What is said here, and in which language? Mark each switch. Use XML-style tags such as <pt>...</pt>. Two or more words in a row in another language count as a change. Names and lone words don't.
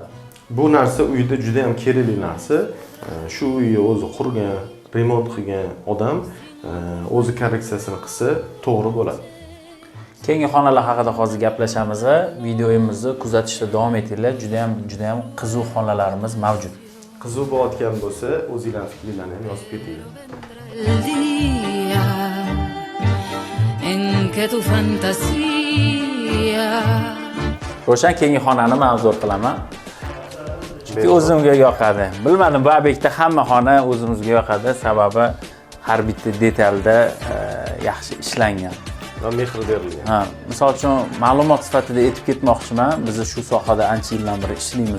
<uz>Bu narsa uyda juda ham kerakli narsa. Shu uyni o'zi qurgan, remont qilgan odam o'zi korreksiyasini qilsa to'g'ri bo'ladi. Keyingi xonalar haqida hozir gaplashamiz. Videomizni kuzatishda davom etinglar. Juda ham qiziq xonalarimiz mavjud. Qiziq bo'layotgan bo'lsa, o'zingizlar fikrlarni ham yozib ketinglar.</uz> <es>El día en que tu fantasía</es> <uz>Ro'shan keyingi xonani men obzor qilaman. Chunki o'zimga yoqadi. Bilmadim, bu obyektda hamma xona o'zimizga yoqadi, sababi har bitta detalda yaxshi ishlangan. Va mehr berilgan. Ha, misol uchun ma'lumot sifatida aytib ketmoqchiman. Biz shu sohada ancha yildan beri ishlaymiz.</uz>